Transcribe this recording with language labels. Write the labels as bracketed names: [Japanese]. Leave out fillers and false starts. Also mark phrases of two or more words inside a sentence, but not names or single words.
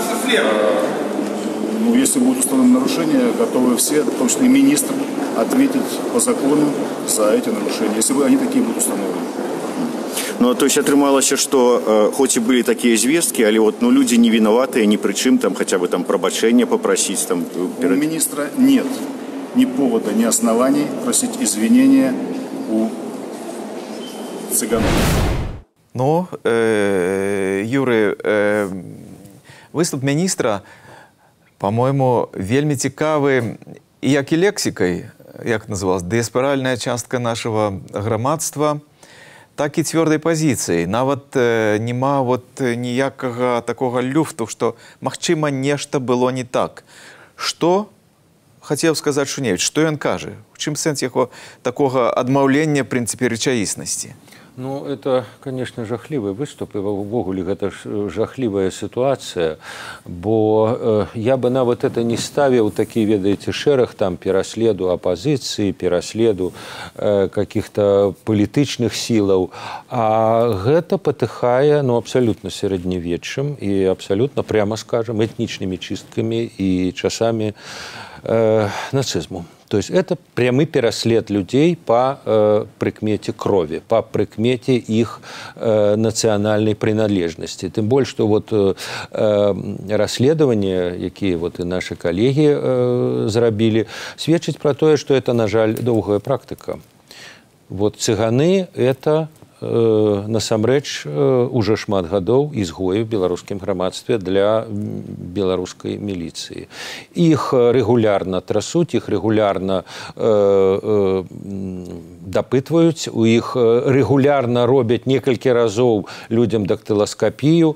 [Russian] Ну, если будут установлены нарушения, готовы все, в том числе и министр, ответить по закону за эти нарушения, если они такие будут установлены. Ну, то есть атрымалася, что хоть и были такие звестки, але вот, ну, люди не виноватые, ни при чем, там, хотя бы там пробачения попросить. Там, у министра нет ни повода, ни оснований просить извинения у цыганов. [Belarusian] Ну, Юрий, выступ міністра, по-моему, вельмі цікавы і як і лексікай, як называлась, дыяспаральная частка нашего грамадства, так і цвёрдай пазіцыі. Нават нема вот ніякага такога люфту, што, магчыма, нешта было не так. Што хацеў сказаць Шуневіч, што ён кажа? У чым сэнс яго такога адмаўлення, в прынцыпе, рэчаіснасці? [Russian] Ну, это, конечно, жахливый выступ, и увогуле это жахливая ситуация, бо я бы нават это не ставил такие, ведаете, шэраг там пераследу оппозиции, пераследу каких-то политичных силаў, [Belarusian] а гэта патыхае, [Russian] ну, абсолютно сярэднявеччам и абсолютно, прямо скажем, этничными чистками и часами нацизму. То есть это прямой пераслед людей по прикмете крови, по прикмете их национальной принадлежности. Тем более, что вот расследования, якія вот и наши коллеги зрабілі, сведчаць про то, что это, [Belarusian] на жаль, доўгая практика. Вот цыганы – это насамрэч уже шмат гадоў изгоі в беларускім грамадстве для беларускай міліцыі. Іх регулярна трасуць, іх регулярна дапытваюць, у іх регулярна робяць некалькі разоў людям дактыласкапію.